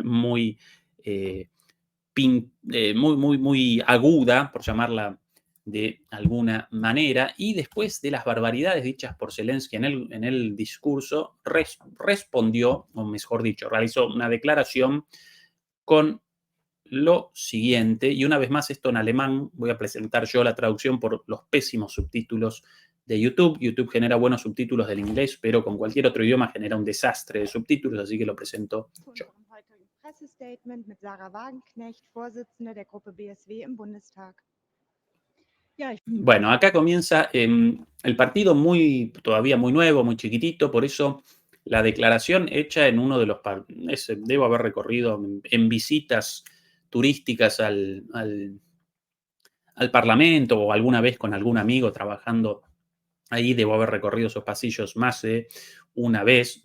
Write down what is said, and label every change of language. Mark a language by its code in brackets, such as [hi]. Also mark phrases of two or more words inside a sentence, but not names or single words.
[es] aguda, por llamarla de alguna manera, y después de las barbaridades dichas por Zelensky en el discurso, respondió, o mejor dicho, realizó una declaración con lo siguiente, y una vez más esto en alemán, voy a presentar yo la traducción por los pésimos subtítulos de YouTube. YouTube genera buenos subtítulos del inglés, pero con cualquier otro idioma genera un desastre de subtítulos, así que lo presento yo. [de] Pressestatement mit Sarah Wagenknecht, Vorsitzende der Gruppe BSW im Bundestag. [es] Bueno, acá comienza el partido todavía muy nuevo, muy chiquitito, por eso la declaración hecha en uno de los... Debo haber recorrido en visitas turísticas al Parlamento o alguna vez con algún amigo trabajando ahí, debo haber recorrido esos pasillos más de una vez.